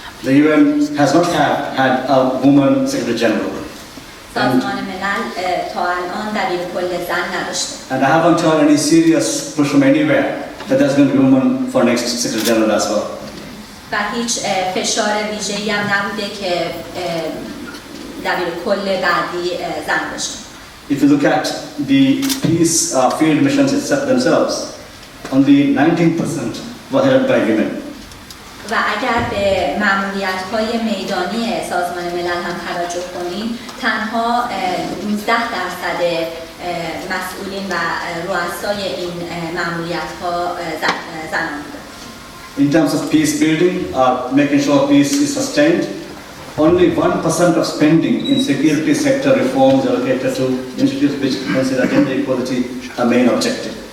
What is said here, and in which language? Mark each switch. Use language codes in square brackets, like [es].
[en] The UN has not had a woman Secretary General. [fa] سازمان ملل تا الان دبیرکل زن نداشته. [en] And I haven't heard any serious push from anywhere that there's going to be a woman for next Secretary General as well. [fa] و هیچ فشار ویژه‌ای هم نبوده که دبیرکل بعدی زن باشه. [en] If you look at the peace field missions themselves, only 19% were headed by women. [fa] و اگر به مأموریت‌های میدانی سازمان ملل هم توجه کنیم، تنها 19% مسئولین و رؤسای این مأموریت‌ها زنان بودند. [en] In terms of peace building, making sure peace is sustained, only 1% of spending in security sector reforms allocated to institutes which consider gender equality a main objective.